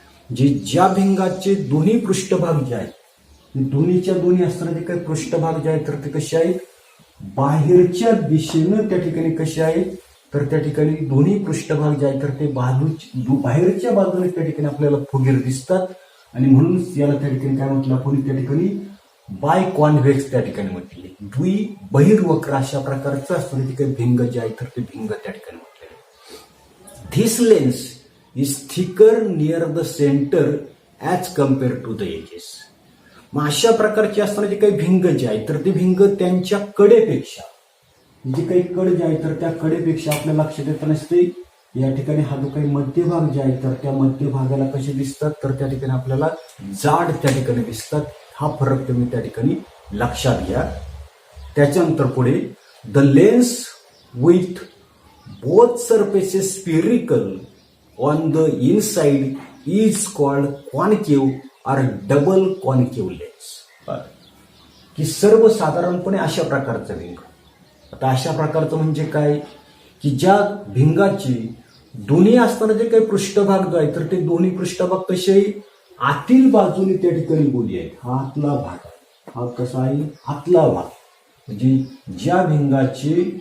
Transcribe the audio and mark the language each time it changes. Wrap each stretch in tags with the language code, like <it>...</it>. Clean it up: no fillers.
<mr>जे ज्या भिंगाचे दोन्ही पृष्ठभाग जे आहेत दोन्हीच्या दोन्ही असणारे जे काही पृष्ठभाग जे आहेत तर ते कसे आहेत बाहेरच्या दिशेनं त्या ठिकाणी कसे आहेत तर त्या ठिकाणी दोन्ही पृष्ठभाग जे आहेत तर ते बाहेरच्या बाजूने त्या ठिकाणी आपल्याला फुगीर दिसतात आणि म्हणून याला त्या ठिकाणी काय म्हटलं आपण त्या ठिकाणी बाय कॉन्व्हेक्स त्या ठिकाणी म्हटले. द्विबहिर्वक्र अशा प्रकारचं असणारे जे काही भिंग जे आहेत तर ते भिंग त्या ठिकाणी म्हटले.</mr> <en>This lens is thicker near the center as compared to the edges.</en> <mr>मग अशा प्रकारचे असणारे जे काही भिंग जे आहे तर ते भिंग त्यांच्या कडेपेक्षा जे काही कड जे आहे तर त्या कडेपेक्षा आपल्या लक्षात येत नसते. या ठिकाणी हा जो काही मध्यभाग जे आहे तर त्या मध्यभागाला कसे दिसतात तर त्या ठिकाणी आपल्याला जाड त्या ठिकाणी दिसतात. हा फरक तुम्ही त्या ठिकाणी लक्षात घ्या. त्याच्यानंतर पुढे</mr> <en>The lens with both surfaces spherical on the inside is called concave or double concave lens.</en> <mr>की सर्वसाधारणपणे अशा प्रकारचं भिंग. आता अशा प्रकारचं म्हणजे काय की ज्या भिंगाची दोन्ही असताना जे काही पृष्ठभाग जो आहे तर ते दोन्ही पृष्ठभाग कसे आतील बाजूने त्या ठिकाणी गोली आहेत. हा आतला भाग आहे. हा कसा आहे आतला भाग म्हणजे ज्या भिंगाचे</mr>